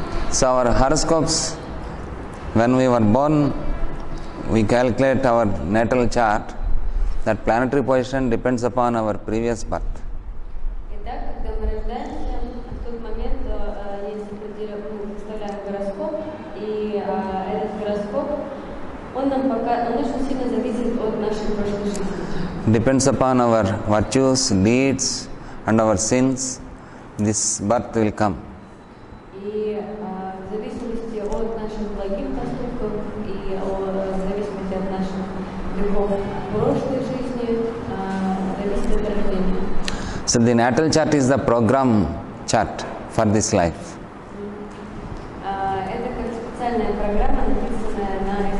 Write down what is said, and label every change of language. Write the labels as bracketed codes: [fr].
[en] So our horoscopes, when we were born, we calculate our natal chart. That planetary position depends upon our previous birth. [ru] Итак, когда мы рождаемся, в тот момент есть выставляем гороскоп, и этот гороскоп, он очень сильно зависит от нашей прошлой жизни. [en] Depends upon our virtues, deeds, and our sins, this birth will come. [ru] И в зависимости от наших благих поступков и в зависимости от наших грехов прошлой жизни зависит от рождения. [en] So the natal chart is the program chart for this life. [ru] Это как специальная программа, написанная на